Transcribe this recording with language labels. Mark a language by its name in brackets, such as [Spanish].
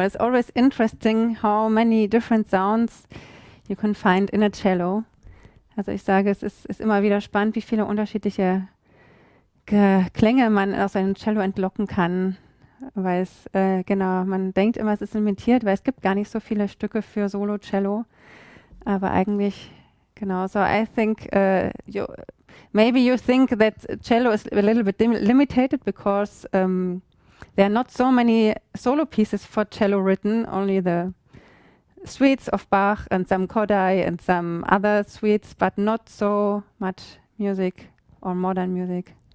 [English] It's always interesting how many different sounds you can find in a cello. [German] Also ich sage, es ist immer wieder spannend, wie viele unterschiedliche Klänge man aus einem Cello entlocken kann. Weil es, genau, man denkt immer, es ist limitiert, weil es gibt gar nicht so viele Stücke für Solo-Cello. Aber eigentlich, genau, [English] so I think maybe you think that cello is a little bit limited because there are not so many solo pieces for cello written, only the suites of Bach and some Kodai and some other suites, but not so much music or modern music.